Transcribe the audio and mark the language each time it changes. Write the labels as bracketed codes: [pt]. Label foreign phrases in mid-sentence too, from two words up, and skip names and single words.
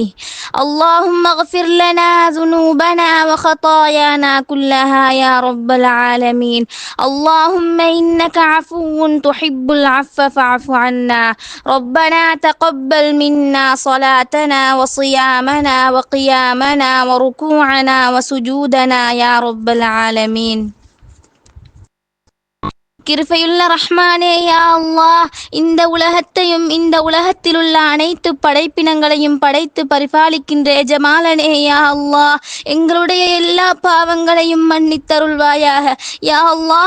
[ar] اللهم اغفر لنا ذنوبنا وخطايانا كلها يا رب العالمين. اللهم إنك عفو تحب العفو فاعف عنا. ربنا تقبل منا صلاتنا وصيامنا وقيامنا وركوعنا وسجودنا يا رب العالمين. [ta] கிருபையுள்ள ரஹ்மானே [ar] يا الله, [ta] இந்த உலகத்தையும் இந்த உலகத்திலுள்ள அனைத்து படைப்பினங்களையும் படைத்து பரிபாலிக்கின்ற எஜமாலனே [ar] يا الله, [ta] எங்களுடைய எல்லா பாவங்களையும் மன்னித்தருள்வாயாக [ar] يا الله.